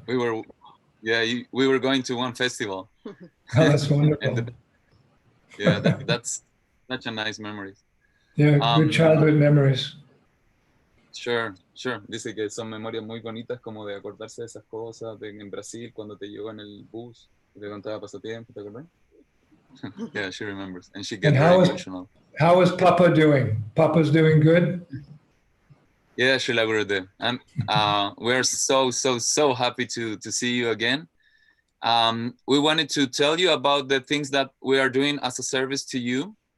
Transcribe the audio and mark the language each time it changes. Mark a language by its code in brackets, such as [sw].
[en] We were going to one festival. Oh, that's wonderful. That's such a nice memory. Yeah, good childhood memories. Sure. [es] Dice que son memorias muy bonitas, como de acordarse de esas cosas, en Brasil, cuando te llevó en el bus, y te contaba pasatiempo, ¿te acuerdas? [en] Yeah, she remembers. And she gets very emotional. How is Papa doing? Papa's doing good? Yeah, Srila Gurudev. We're so happy to see you again. We wanted to tell you about the things that we are doing as a service to you.